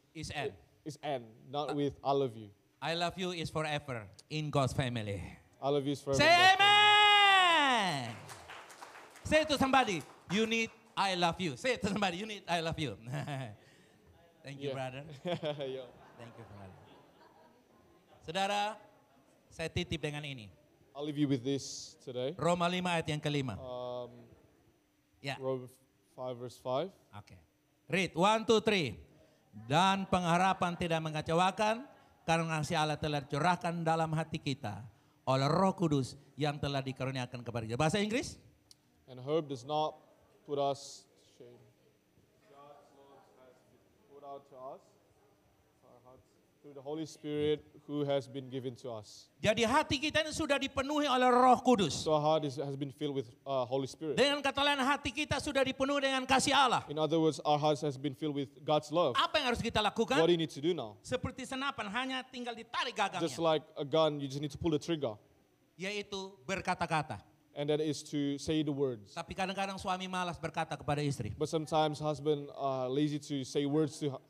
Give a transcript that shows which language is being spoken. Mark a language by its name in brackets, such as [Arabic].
[English] is N. is end, not with I love you. I love you is forever in God's family. I love you is forever. Say God's family. amen. Say to somebody, you need I love you. Say to somebody, you need I love you. Thank you, brother. Yo. Thank you, brother. [Indonesian] Saudara, saya titip dengan ini. [English] I'll leave you with this today. [Indonesian] Roma 5 ayat yang kelima. Ya, [English] Romans 5 verse 5. [Indonesian] oke. [English] Read, 1, 2, 3. [Indonesian] Dan pengharapan tidak mengecewakan, karena kasih Allah telah dicurahkan dalam hati kita oleh Roh Kudus yang telah dikaruniakan kepada kita. Bahasa Inggris? [English] And hope does not put us to shame. God's love has been put out to us our hearts, through the Holy Spirit who has been given to us. [Indonesian] Jadi hati kita ini sudah dipenuhi oleh Roh Kudus. [English] So our heart has been filled with Holy Spirit. [Indonesian] Dengan kata lain, hati kita sudah dipenuhi dengan kasih Allah. [English] In other words, our hearts has been filled with God's love. [Indonesian] Apa yang harus kita [English] What [Indonesian] lakukan? [English] do you need to do now? [Indonesian] Seperti senapan, hanya tinggal ditarik [English] Just like a gun, you just need to pull the trigger. [Indonesian] Yaitu berkata-kata. [English] And that is to say the words. [Indonesian] Tapi kadang-kadang suami malas berkata kepada istri. [English] But sometimes husband lazy to say words to